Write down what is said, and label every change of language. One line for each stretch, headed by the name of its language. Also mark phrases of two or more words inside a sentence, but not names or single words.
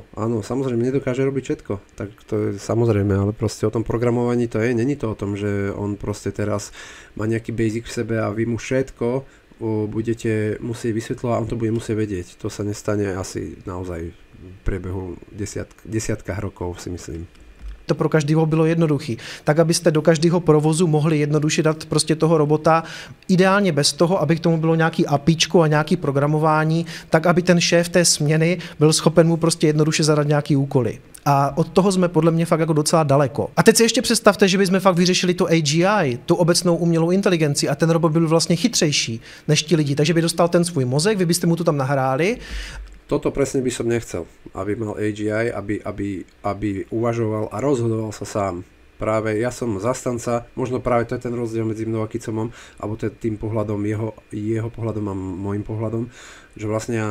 Slovak: Áno, samozrejme nedokáže robiť všetko, tak to je samozrejme, ale proste o tom programovaní to je, není to o tom, že on proste teraz má nejaký basic v sebe a vy mu všetko budete musieť vysvetľovať a on to bude musieť vedieť. To sa nestane asi naozaj v priebehu desiatkách rokov, si myslím.
Czech: To pro každého bylo jednoduchý. Tak, abyste do každého provozu mohli jednoduše dát prostě toho robota, ideálně bez toho, aby k tomu bylo nějaký APIčko a nějaký programování, tak, aby ten šéf té směny byl schopen mu prostě jednoduše zadat nějaký úkoly. A od toho jsme podle mě fakt jako docela daleko. A teď si ještě představte, že bychom fakt vyřešili to AGI, tu obecnou umělou inteligenci a ten robot byl vlastně chytřejší než ti lidi, takže by dostal ten svůj mozek, vy byste mu to tam nahráli.
Slovak: Toto presne by som nechcel, aby mal AGI, aby uvažoval a rozhodoval sa sám. práve ja som zastanca, možno práve to je ten rozdiel medzi mnou a Kicomom, alebo tým pohľadom, jeho pohľadom a môjim pohľadom, že vlastne ja